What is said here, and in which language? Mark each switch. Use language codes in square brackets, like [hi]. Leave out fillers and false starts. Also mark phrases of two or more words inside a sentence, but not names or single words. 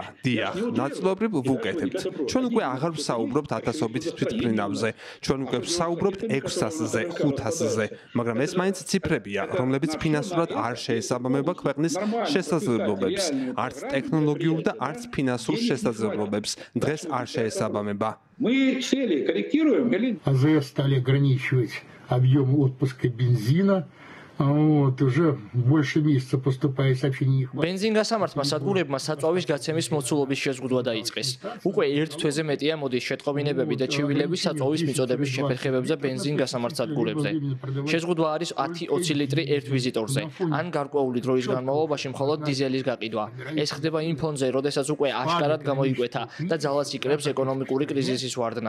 [ka] დიახ, ნაწილობრივ ვუკეთებთ. ჩვენ უკვე აღარ ვსაუბრობთ 1000-ობით თვითმფრინავზე, ჩვენ უკვე ვსაუბრობთ 600-ზე, 500-ზე, მაგრამ ეს მაინც ციფრებია, რომლებიც ფინანსურად არ შეესაბამება ქვეყნის შესაძლებლობებს, არც ტექნოლოგიურ და არც финансურ შესაძლებლობებს. არ შეესაბამება. [ru] Мы цели корректируем или АЗС стали ограничивать объем отпуска бензина. Вот уже больше месяца поступает сообщение. [ka] Бензингასამართმა სადგურებმა საწვავის გაცემის მოცულობის შეზღუდვა დაიწყეს. უკვე ერთ თვეზე მეტია მოდის შეტყობინებები და ჩივილები საწვავის მიწოდების შეფერხებებზე ბენზინგასამართ სადგურებზე. შეზღუდვა არის 10-20 ლიტრი ერთ ვიზიტორზე, ან გარკვეული დროის განმავლობაში მხოლოდ დიზელის გაყიდვა. ეს ხდება იმ ფონზე, როდესაც უკვე აშკარად გამოიკვეთა და ძალას იკრებს ეკონომიკური კრიზისის ვარდნა.